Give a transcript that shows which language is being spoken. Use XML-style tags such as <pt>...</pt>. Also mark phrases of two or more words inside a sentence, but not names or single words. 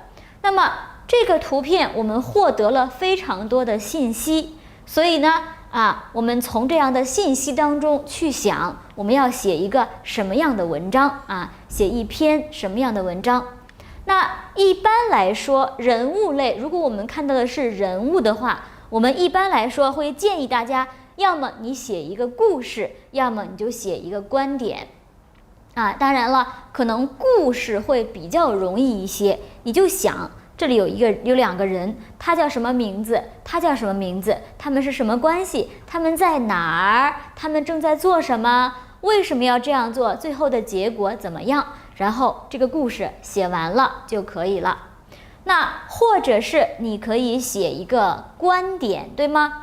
<zh>那麼這個圖片我們獲得了非常多的信息，所以呢我們從這樣的信息當中去想，我們要寫一個什麼樣的文章寫一篇什麼樣的文章。那一般來說，人物類，如果我們看到的是人物的話，我們一般來說会建議大家，要麼你寫一個故事，要麼你就寫一個觀點當然了，可能故事會比較容易一些，你就想這裡有2個人，他叫什麼名字，他叫什麼名字，他們是什麼關係，他們在哪兒，他們正在做什麼，為什麼要這樣做，最後的結果怎麼樣，然後這個故事寫完了就可以了。那或者是你可以寫一個觀點，對嗎？</zh>